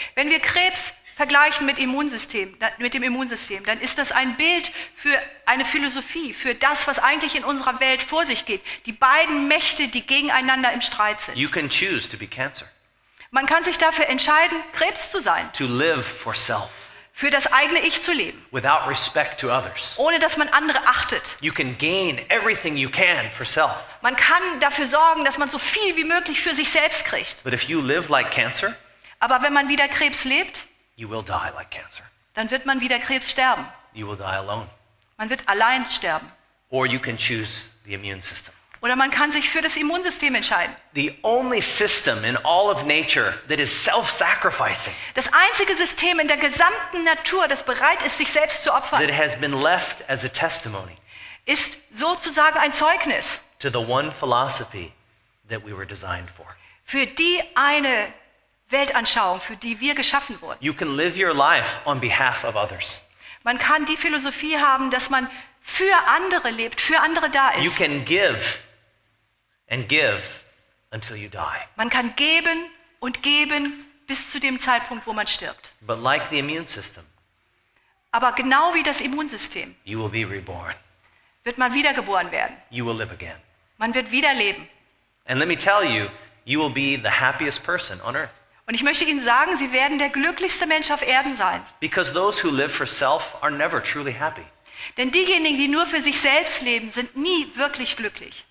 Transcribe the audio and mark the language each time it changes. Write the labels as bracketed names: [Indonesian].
[German] Wenn wir Krebs vergleichen mit dem Immunsystem, dann ist das ein Bild für eine Philosophie, für das, was eigentlich in unserer Welt vor sich geht. Die beiden Mächte, die gegeneinander im Streit sind. [English] You can choose to be cancer, [German] Man kann sich dafür entscheiden, Krebs zu sein, [English] to live for self, [German] für das eigene Ich zu leben, [English] without respect to others. [German] ohne dass man andere achtet. [English] You can gain everything you can for self. [German] Man kann dafür sorgen, dass man so viel wie möglich für sich selbst kriegt. [English] But if you live like cancer, [German] Aber wenn man wieder Krebs lebt, [English] you will die like cancer. [German] dann wird man wieder Krebs sterben. [English] You will die alone. [German] Man wird allein sterben. [English] Or you can choose the immune system. [German] Oder man kann sich für das Immunsystem entscheiden. [English] The only system in all of nature that is self-sacrificing, [German] Das einzige System in der gesamten Natur, das bereit ist, sich selbst zu [English] that [German] opfern, [English] has been left as a testimony [German] ist sozusagen ein Zeugnis [English] to the one philosophy that we were designed for. [German] für die eine Weltanschauung, für die wir geschaffen wurden. [English] You can live your life on behalf of others. [German] Man kann die Philosophie haben, dass man für andere lebt, für andere da [English] You [German] ist. [English] can give and give until you die. [German] Man kann geben und geben bis zu dem Zeitpunkt, wo man stirbt. [English] But like the immune system, [German] Aber genau wie das Immunsystem [English] you will be reborn. [German] wird man wiedergeboren werden. [English] You will live again. [German] Man wird wieder leben. [English] And let me tell you, you will be the happiest person on earth. [German] Und ich möchte Ihnen sagen, Sie werden der glücklichste Mensch auf Erden sein. [English] Because those who live for self are never truly happy. [German] Denn diejenigen, die nur für sich selbst leben, sind nie wirklich glücklich.